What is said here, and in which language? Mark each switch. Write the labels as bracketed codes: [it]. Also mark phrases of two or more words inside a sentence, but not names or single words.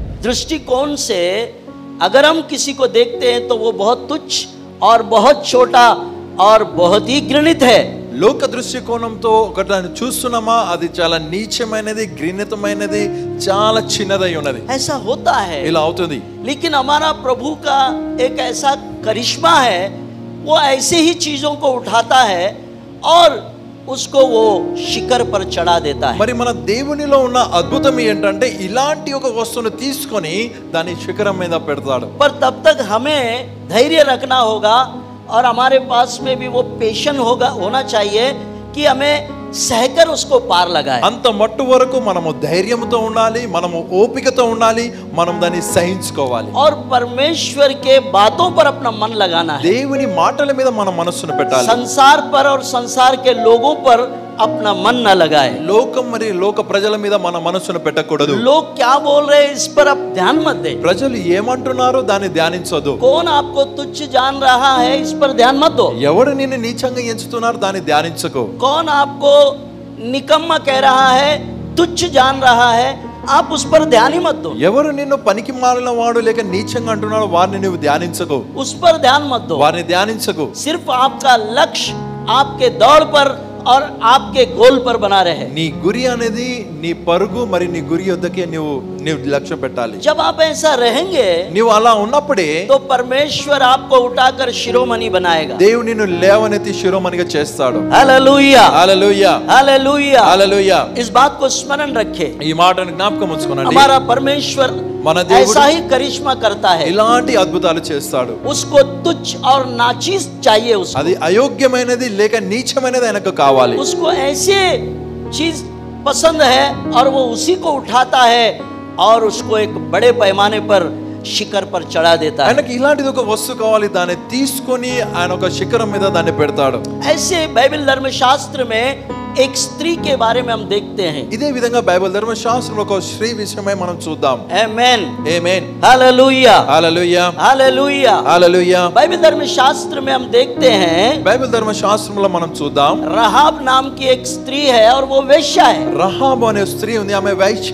[hi] दृष्टिकोण से अगर हम किसी को देखते हैं तो वो बहुत तुच्छ और बहुत छोटा और बहुत ही घृणित है। [te] లోక దృష్టికోణంతో ఒకటి చూస్తున్నామా, అది చాలా నీచమైనది, घृणितమైనది, చాలా చిన్నదై ఉన్నది. [hi] ऐसा होता है, [te] ఇలా అవుతుంది. [hi] लेकिन हमारा प्रभु का एक ऐसा करिश्मा है, वो ऐसे ही चीजों को उठाता है और उसको वो शिखर पर चढ़ा देता है. [te] మరి మన దేవునిలో ఉన్న అద్భుతం ఏంటంటే ఇలాంటి ఒక వస్తువును తీసుకొని దాని శిఖరం మీద పెడతాడు. [hi] पर तब तक हमें धैर्य रखना होगा और हमारे पास में भी वो पेशेंस होना चाहिए कि हमें सहकर उसको पार लगाए. [te] అంత మట్టు వరకు మనము ధైర్యంతో ఉండాలి, మనము ఓపికతో ఉండాలి, మనం దాన్ని సహించుకోవాలి. [hi] और परमेश्वर के बातों पर अपना मन लगाना है. [te] దేవుని మాటల మీద మన మనస్సును పెట్టాలి. [hi] संसार पर और संसार के लोगों पर अपना मन न लगाए. [te] లోకం మరి లోక ప్రజల మీద మన మనస్సును పెట్టకూడదు. [hi] लोग क्या बोल रहे हैं इस पर आप ध्यान मत दे. [te] ప్రజలు ఏమంటున్నారో దాన్ని ధ్యానించొద్దు. [hi] कौन आपको तुच्छ जान रहा है इस पर ध्यान मत दो. [te] ఎవరు నిన్ను నీచంగా ఎంచుతున్నారు దాన్ని ధ్యానించకు. [hi] कौन आपको निकम्मा कह रहा है, तुच्छ जान रहा है, आप उस पर ध्यान ही मत दो. [te] ఎవరు నిన్ను పనికి మాలిన వాడు లేక నీచంగా అంటున్నాడు వారిని నువ్వు ధ్యానించకు. [hi] उस पर ध्यान मत दो. [te] వారిని ధ్యానించకు. [hi] सिर्फ आपका लक्ष्य आपके दौड़ पर और आपके गोल पर बना रहे. [te] నీ గురి అనేది నీ పరుగు మరి నీ గురి యొద్దకే నువ్వు లక్ష్యం పెట్టాలి. [hi] जब आप ऐसा रहेंगे [te] నువ్వు అలా ఉన్నప్పుడే [hi] तो परमेश्वर आपको उठाकर शिरोमणि बनाएगा. [te] దేవుడు నిన్ను లేవనెత్తి శిరోమణిగా చేస్తాడు. [hi] हालेलुया, [te] హల్లెలూయా, [hi] हालेलुया, [te] హల్లెలూయా. [hi] इस बात को स्मरण रखे. [te] ఈ మాటను జ్ఞాపకం ఉంచుకోనండి. [hi] हमारा परमेश्वर [te] మన దేవుడు [hi] ऐसा ही करिश्मा करता है. [te] ఇలాంటి అద్భుతాలు చేస్తాడు. [hi] उसको तुच्छ और नाचीज चाहिए, उसको [te] అది అయోగ్యమైనది లేక నీచమైనది ఆయనకు కావాలి. [hi] उसको ऐसे चीज पसंद है और वो उसी को उठाता है और उसको एक बड़े पैमाने पर शिखर पर चढ़ा देता है. [te] ఆయనకి ఇలాంటిది ఒక వస్తువు కావాలి, దాన్ని తీసుకొని ఆయన ఒక శిఖరం మీద దాన్ని పెడతాడు. [hi] ऐसे बाइबल धर्मशास्त्र में एक स्त्री के बारे में हम देखते हैं. [te] ఇదే విధంగా బైబిల్ ధర్మశాస్త్రంలో ఒక స్త్రీ విషయమై మనం చూద్దాం. [hi] आमेन, [te] ఆమేన్, [hi] हालेलुया, [te] హల్లెలూయా, [hi] हालेलुया. [te] హల్లెలూయా. [hi] बाइबल धर्मशास्त्र में हम देखते हैं [te] బైబిల్ ధర్మశాస్త్రంలో మనం చూద్దాం. [hi] रहाब नाम की एक स्त्री है और वो वेश्या है. [te] రహాబు అనే స్త్రీ ఉంది, ఆమె వైశ్య.